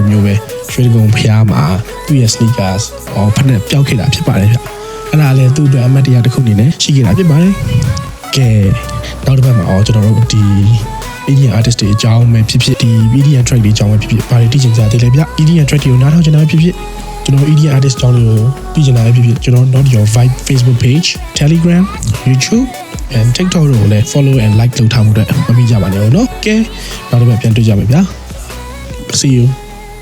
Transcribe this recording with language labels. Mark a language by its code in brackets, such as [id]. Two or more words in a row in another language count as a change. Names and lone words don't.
[my] မျိုးပဲရွှေကုံဖျားမှာသူ့ရဲ့ sneakers ဖက်နဲ့ပျောက်ခဲ့တာဖြစ်ပါတယ်ဗျ။အဲ့ဒါလည်းသူ့အတွက်အမှတ်တရတစ်ခုအနေ နဲ့ရှိခဲ့တာဖြစ်ပါတယ်။ကဲနောက်တစ်ပတ်မှာကျွန်တော်တို့ဒီ [en] EDM artist [my] တွေအကြောင်းပဲဖြစ်ဖြစ်ဒီ [en] EDM track [my] တွေအကြောင်းပဲဖြစ်ဖြစ်ဘာတွေသိချင်ကြသေးလဲဗျ။ [en] EDM track [my] တွေကိုနားထောင်ချင်တာဖြစ်ဖြစ်ကျွန်တော် [en] EDM artist [my] အကြောင်းတွေကိုသိချင်တာဖြစ်ဖြစ်ကျွန်တော် [en] Not Your Vibe Facebook page Telegram YouTube and TikTok [my] တို့ကိုလည်း [en] follow and like [my] လုပ်ထားမှုအတွက်မမိကြပါနဲ့ဦးเนาะကဲနောက်တစ်ပတ်ပြန်တွေ့ကြမယ်ဗျာ [en] See you